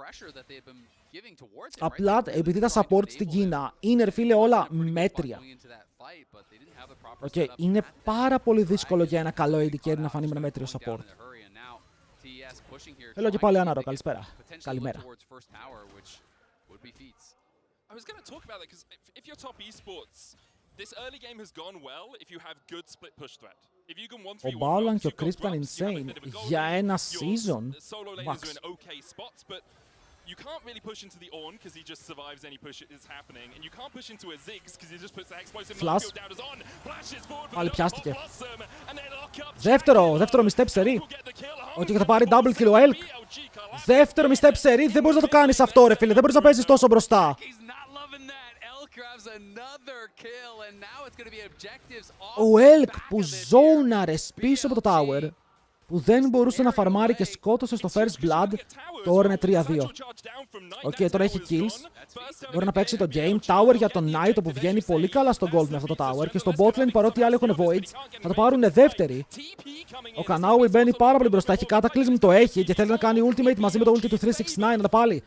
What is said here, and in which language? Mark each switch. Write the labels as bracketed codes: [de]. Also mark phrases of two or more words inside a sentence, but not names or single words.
[el] Απλά επειδή τα support στην Κίνα είναι, φίλε, όλα μέτρια. Είναι πάρα πολύ δύσκολο για ένα καλό AD carry να φανεί με ένα μέτριο support. Hello και πάλι Άναρο, καλησπέρα. Καλημέρα. [en] I was going to talk about that because if you're top esports, this early game has gone well if you have good split push threat. If you can 1-3-1, [el] ο Μπάουλαν και ο Crisp ήταν insane για ένα season. Max. [en] You can't really push into the Ornn because he just survives any push that is happening, and you can't push into a Ziggs because he just puts the explosive down as on, flashes forward for the blossom, and they lock up. [el] Δεύτερο misstep σερί. Και θα πάρει [en] double kill [el] ο Elk. Δεύτερο misstep σερί, δεν μπορείς να το κάνεις αυτό, ρε φίλε, δεν μπορείς να παίζεις τόσο μπροστά. Ο Elk που ζώναρε πίσω από το tower, που δεν μπορούσε να φαρμάρει και σκότωσε στο [en] first blood, [el] τώρα είναι 3-2. Τώρα έχει kills. Μπορεί να παίξει το game. Tower για τον Knight που βγαίνει πολύ καλά στο gold με αυτό το tower. Και στο botlane, παρότι οι άλλοι έχουν voids, θα το πάρουν δεύτεροι. Ο Kanawi μπαίνει πάρα πολύ μπροστά. Έχει Cataclysm, το έχει και θέλει να κάνει ultimate μαζί με το ulti του 369. Να τα πάλι.